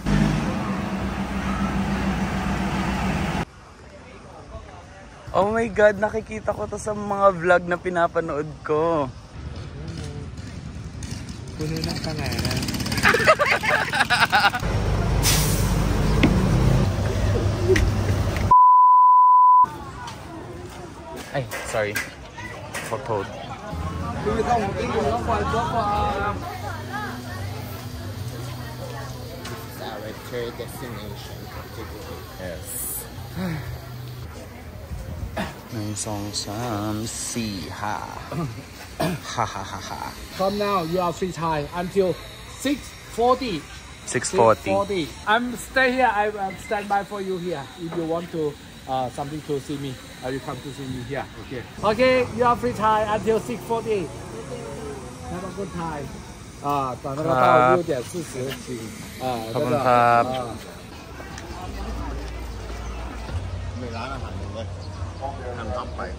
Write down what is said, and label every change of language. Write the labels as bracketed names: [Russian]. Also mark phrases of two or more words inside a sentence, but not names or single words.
[English] Oh my God, [Filipino] nakikita ko to sa mga vlog na pinapanood ko. Puno ng pangalan. Ay, [English] sorry. Photo. Our third destination. Yes. May song some see ha. Ha ha ha ha. From now, you are free time until 6:40. 6:40. I'm stay here. I will stand by for you here. If you want to something to see me, you come to see me here. Okay. Okay, you are free time until 6:40. Have a good time. [Chinese] 等那个到6点40，请 [Thai] ขอบคุณครับ มีร้านอาหารหนึ่งเลยทำท็อปไป